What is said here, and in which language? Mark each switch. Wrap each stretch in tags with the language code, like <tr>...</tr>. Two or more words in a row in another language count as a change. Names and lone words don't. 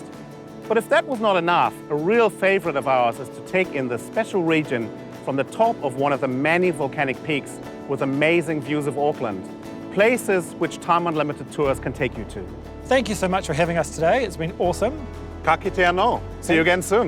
<en>But if that was not enough, a real favourite of ours is to take in the special region from the top of one of the many volcanic peaks with amazing views of Auckland, places which Time Unlimited Tours can take you to. Thank you so much for having us today. It's been awesome.</en> <mi>Ka kite anō.</mi> <en>See you again soon.</en>